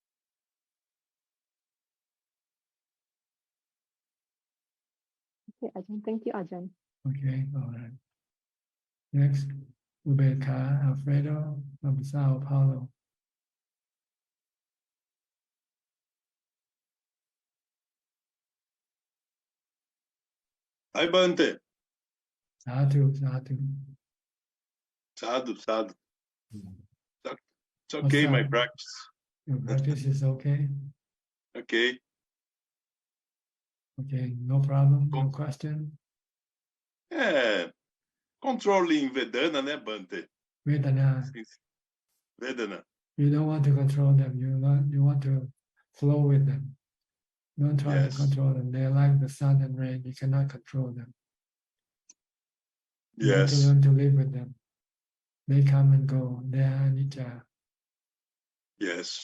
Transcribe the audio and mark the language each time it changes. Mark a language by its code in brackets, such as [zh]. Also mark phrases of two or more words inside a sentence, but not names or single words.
[en] Okay, Ajahn. Thank you, Ajahn. Okay, all right. Next, Ubeka Alfredo from Sao Paulo. Hi, Bante. Sadhu. Sadhu. It's What's okay, my up? practice. Your practice is okay? Okay. Okay, no problem, no question. Controlling Vedana, né, Bante? Vedana. Vedana. You don't want to control them. You want to flow with them. Don't try to control them. They're like the sun and rain. You cannot control them. You need to learn to live with them. They come and go. They are anicca. Yes.